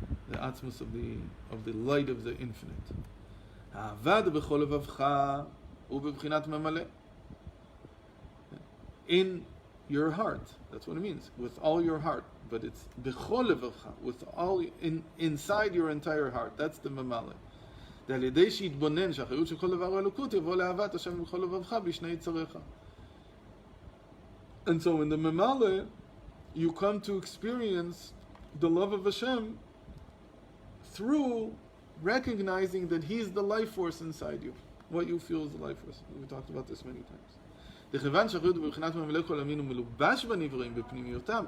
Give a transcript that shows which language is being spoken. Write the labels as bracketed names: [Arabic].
[English] The Atzmus of the light of the infinite. Ha'avad b'chol levavcha, u'b'b'chinat Memale. In your heart, that's what it means, with all your heart. But it's b'chol levavcha, with all inside your entire heart. That's the mamale. [Hebrew] ד'al-ידי שיתבונן שהחיות של כל דבר הוא אלוקות יבוא לאהבת השם בכל לבבך בשני יצריך. [English] And so in the mamale, you come to experience the love of Hashem through recognizing that He's the life force inside you. What you feel is the life force. We talked about this many times.